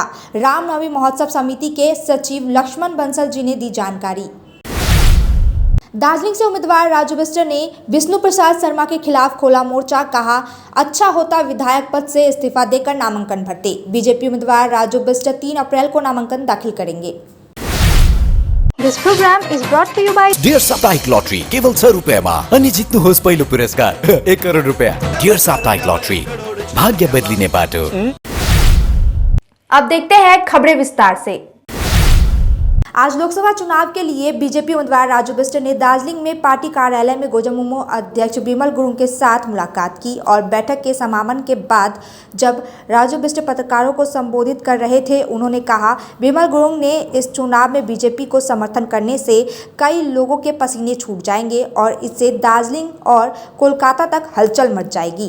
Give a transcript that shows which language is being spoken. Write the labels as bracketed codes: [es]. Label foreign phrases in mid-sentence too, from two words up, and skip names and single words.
[hi] रामनवमी महोत्सव समिति के सचिव लक्ष्मण बंसल जी ने दी जानकारी। दार्जिलिंग से उम्मीदवार राजू बिष्ट ने विष्णु प्रसाद शर्मा के खिलाफ खोला मोर्चा। कहा, अच्छा होता विधायक पद से इस्तीफा देकर नामांकन भरते। बीजेपी उम्मीदवार राजू बिष्ट 3 अप्रैल को नामांकन दाखिल करेंगे। [en] This program is brought to you by [ne] डियर साप्ताहिक लॉटरी केवल 100 रुपैयाँमा अनि जित्नुहोस् पहिलो पुरस्कार 1 करोड रुपैयाँ। डियर साप्ताहिक लॉटरी, भाग्य बदलिने बाटो। [hi] अब देखते हैं खबरें विस्तार से। आज लोकसभा चुनाव के लिए बीजेपी उम्मीदवार राजू बिष्ट ने दार्जिलिंग में पार्टी कार्यालय में गोजमुमो अध्यक्ष विमल गुरुंग के साथ मुलाकात की और बैठक के समापन के बाद जब राजू बिष्ट पत्रकारों को संबोधित कर रहे थे, उन्होंने कहा, विमल गुरुंग ने इस चुनाव में बीजेपी को समर्थन करने से कई लोगों के पसीने छूट जाएंगे और इससे दार्जिलिंग और कोलकाता तक हलचल मच जाएगी।